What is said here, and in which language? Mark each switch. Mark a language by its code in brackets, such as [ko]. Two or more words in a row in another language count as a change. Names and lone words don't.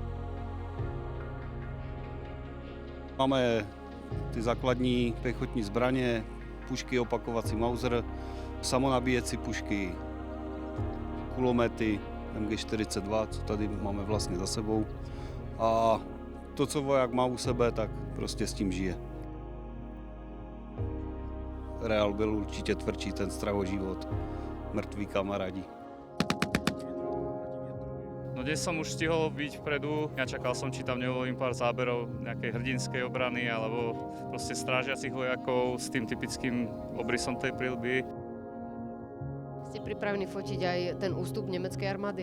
[cs] Máme ty základní pěchotní zbraně, pušky, opakovací Mauser, samonabíjecí pušky, kulomety MG42, co tady máme vlastně za sebou. A to, co voják má u sebe, tak prostě s tím žije. Reál byl určitě tvrdší, ten strach o život, mrtví kamarádi. [sk] No dnes som už stihol byť vpredu, ja čakal som, či tam nevolím pár záberov nejakej hrdinskej obrany alebo proste strážiacich vojakov s tým typickým obrysom tej príľby. Ste pripravení fotiť aj ten ústup nemeckej armády?